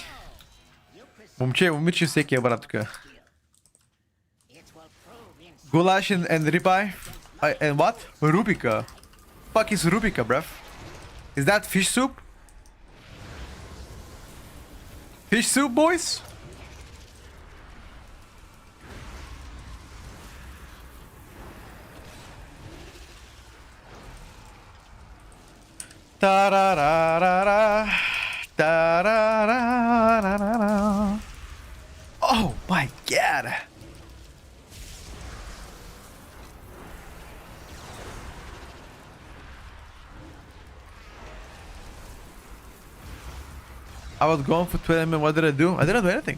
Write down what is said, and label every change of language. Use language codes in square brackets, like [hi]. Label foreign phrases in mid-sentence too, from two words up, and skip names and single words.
[bg] Момиче всеки е брат тук. [en] Goulash and ribeye? And what? Rubica. Fuck is Rubica, bruv? Is that fish soup? Fish soup, boys? Ta-ra-ra-ra-ra. Da-da-da-da-da-da. Oh my god! I was going for 20 minutes. What did I do? I didn't do anything.